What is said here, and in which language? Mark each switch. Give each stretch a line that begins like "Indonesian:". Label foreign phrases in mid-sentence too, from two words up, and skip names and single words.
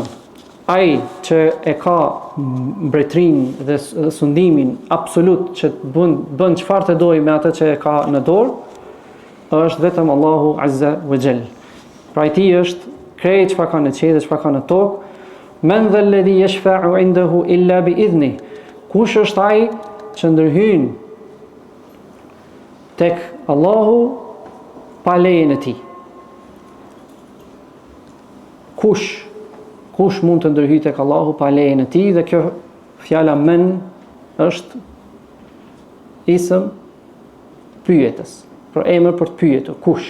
Albanian: Ai që e ka mbretërinë dhe sundimin absolut që bën çfarë të dojë me atë që e ka në dorë, është vetëm Allahu Azza wa Jall. Pra i tij është krejt çfarë ka në qiell dhe çfarë ka në tokë.
Arabic: من ذا الذي يشفع عنده إلا بإذنه.
Albanian: Kush është ai që ndërhyn tek Allahu pa lejen e tij? Kush mund të ndërhyjë tek Allahu pa lejen e tij? Dhe kjo fjala men është isëm pyetës, për emër për të pyetur, kush?